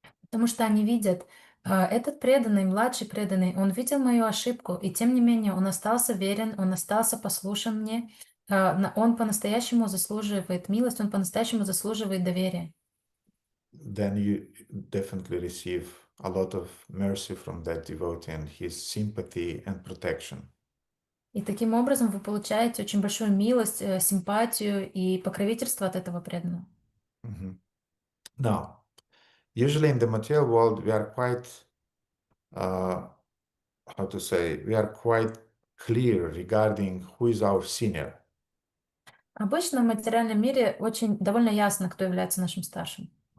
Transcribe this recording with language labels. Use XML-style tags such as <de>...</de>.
<ru>Потому что они видят, этот преданный, младший преданный, он видел мою ошибку, и тем не менее он остался верен, он остался послушен мне, он по-настоящему заслуживает милость, он по-настоящему заслуживает доверия.</ru> <en>Then you definitely receive a lot of mercy from that devotee and his sympathy and protection.</en> <ru>И таким образом вы получаете очень большую милость, симпатию и покровительство от этого преданного.</ru> <en>Now, usually in the material world, we are quite, how to say, we are quite clear regarding who is our senior.</en> <ru>Обычно в материальном мире очень довольно ясно, кто является нашим старшим.</ru>